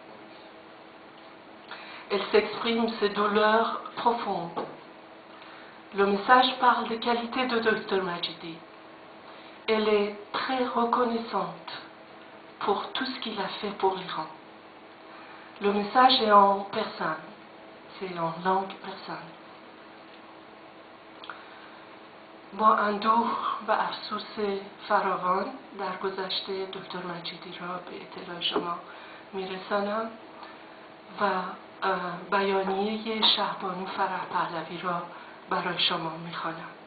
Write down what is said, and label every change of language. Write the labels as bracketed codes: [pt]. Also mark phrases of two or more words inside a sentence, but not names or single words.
[fr] Elle s'exprime ses douleurs profondes. Le message parle des qualités de Dr Majidi. Elle est très reconnaissante pour tout ce qu'il a fait pour l'Iran. Le message est en persane, c'est en langue persane. [fa] با اندوه و افسوس فراوان در گذشته دکتر مجیدی را به اطلاع شما میرسانم و بیانیه شهبانو فرح پهلوی را برای شما میخوانم.